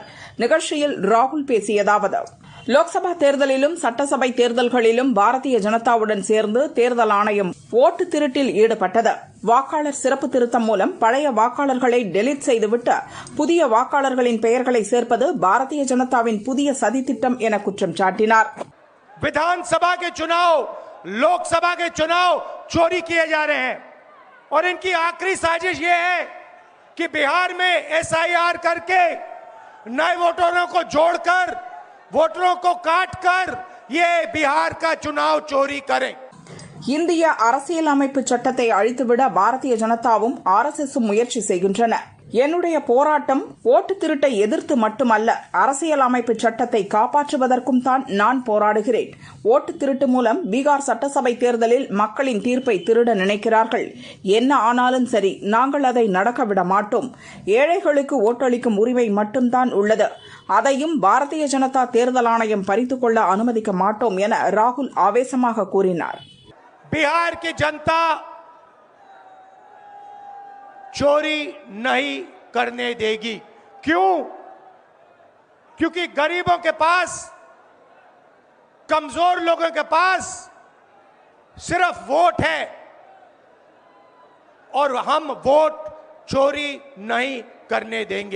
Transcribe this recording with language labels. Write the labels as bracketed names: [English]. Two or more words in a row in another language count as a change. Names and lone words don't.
[Tamil] நிகழ்ச்சியில் ராகுல் பேசியதாவது: லோக்சபா தேர்தலிலும் சட்டசபை தேர்தல்களிலும் பாரதிய ஜனதாவுடன் சேர்ந்து தேர்தல் ஆணையம் ஓட்டு திருட்டில் ஈடுபட்டது. வாக்காளர் சிறப்பு திருத்தம் மூலம் பழைய வாக்காளர்களை டெலீட் செய்துவிட்டு புதிய வாக்காளர்களின் பெயர்களை சேர்ப்பது பாரதிய ஜனதாவின் புதிய சதித்திட்டம் என குற்றம் சாட்டினார். [Hindi] विधानसभा के चुनाव, लोकसभा के चुनाव चोरी किए जा रहे हैं और इनकी आखिरी साजिश ये है कि बिहार में SIR करके नए वोटरों को जोड़कर, वोटरों को काटकर ये बिहार का चुनाव चोरी करें. [Tamil] இந்திய அரசியலமைப்பு சட்டத்தை அழித்துவிட பாரதிய ஜனதாவும் RSSும் முயற்சி செய்கின்றன. என்னுடைய போராட்டம் ஓட்டு திருட்டை எதிர்த்து மட்டுமல்ல, அரசியலமைப்பு சட்டத்தை காப்பாற்றுவதற்கும் தான் நான் போராடுகிறேன். ஓட்டு திருட்டு மூலம் பீகார் சட்டசபை தேர்தலில் மக்களின் தீர்ப்பை திருட நினைக்கிறார்கள். என்ன ஆனாலும் சரி, நாங்கள் அதை நடக்க விட மாட்டோம். ஏழைகளுக்கு ஓட்டளிக்கும் உரிமை மட்டும்தான் உள்ளது. அதையும் பாரதிய ஜனதா தேர்தல் ஆணையம் பறித்துக் கொள்ள அனுமதிக்க மாட்டோம் என ராகுல் ஆவேசமாக கூறினார். [Hindi] बिहार की जनता चोरी नहीं करने देगी. क्यों? क्योंकि गरीबों के पास, कमजोर लोगों के पास सिर्फ वोट है और हम वोट चोरी नहीं करने देंगे.